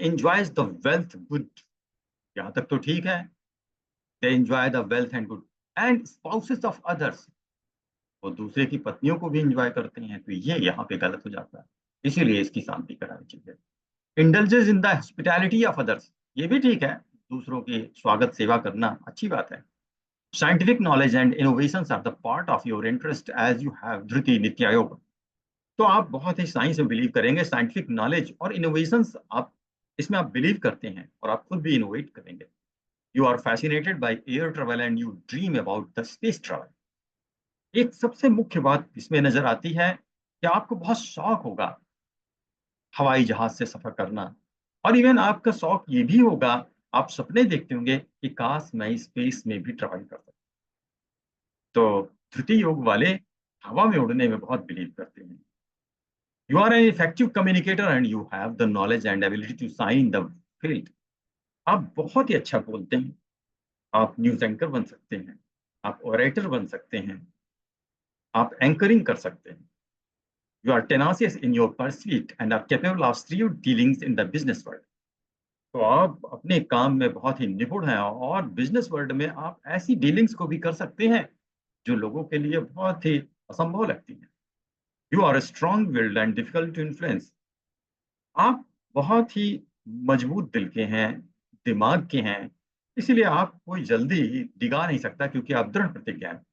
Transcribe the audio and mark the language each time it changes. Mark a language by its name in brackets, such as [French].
[English] Enjoys the wealth good. [Hindi] यहाँ तक तो ठीक है, [English] They enjoy the wealth and good and spouses of others. [Hindi] वो दूसरे की पत्नियों को भी एंजॉय करते हैं, तो ये यहाँ पे गलत हो जाता है, इसीलिए इसकी शांति करानी चाहिए। [English] indulges in the hospitality of others, [Hindi] ये भी ठीक है, दूसरों की स्वागत सेवा करना अच्छी बात है। [English] Scientific knowledge and innovations are the part of your interest as you have Dhriti Nitya Yoga. [Hindi] तो आप बहुत ही साइंस में बिलीव करेंगे, साइंटिफिक नॉलेज और इनोवेशंस आप इसमें आप बिलीव करते हैं और आप खुद भी इनोवेट करेंगे। [English] You are fascinated by air travel and you dream about the space travel. [Hindi] एक सबसे मुख्य बात इसमें नजर आती है कि आपको बहुत शौक होगा हवाई जहाज से सफर करना, और इवन आपका शौक ये भी होगा, आप सपने देखते होंगे कि काश मैं स्पेस में भी ट्रैवल कर सकता। तो धृति योग वाले हवा में उड़ने में बहुत बिलीव करते हैं। [English] You are an effective communicator and you have the knowledge and ability to shine the field. [Hindi] आप बहुत ही अच्छा बोलते हैं, आप न्यूज एंकर बन सकते हैं, आप ओरेटर बन सकते हैं, आप एंकरिंग कर सकते हैं। [English] You are tenacious in your pursuit and are capable of shrewd dealings in the business world। [Hindi] तो आप अपने काम में बहुत ही निपुण हैं और बिजनेस वर्ल्ड में आप ऐसी डीलिंग्स को भी कर सकते हैं जो लोगों के लिए बहुत ही असंभव लगती है। [English] You are strong willed and difficult to influence. [Hindi] आप बहुत ही मजबूत दिल के हैं, दिमाग के हैं, इसीलिए आप कोई जल्दी डिगा नहीं सकता क्योंकि आप दृढ़ प्रतिज्ञा हैं।